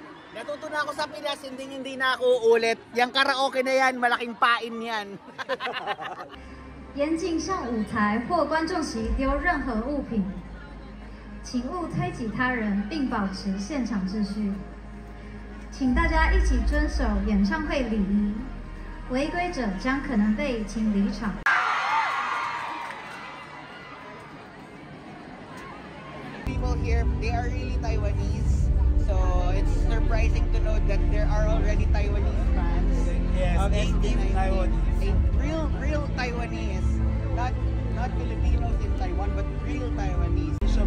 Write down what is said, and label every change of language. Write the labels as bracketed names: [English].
[Filipino] Natuto na ako sa Pinas, hindi na ako ulit. Yang karaoke na yan, malaking pain yan. [Chinese] 严禁向舞台或观众席丢任何物品，请勿推挤他人，并保持现场秩序。请大家一起遵守演唱会礼仪，违规者将可能被请离场。 [English] People here, they are really Taiwanese. So it's surprising to know that there are already Taiwanese fans of SB19. Real Taiwanese. Not Filipinos in Taiwan, but real Taiwanese.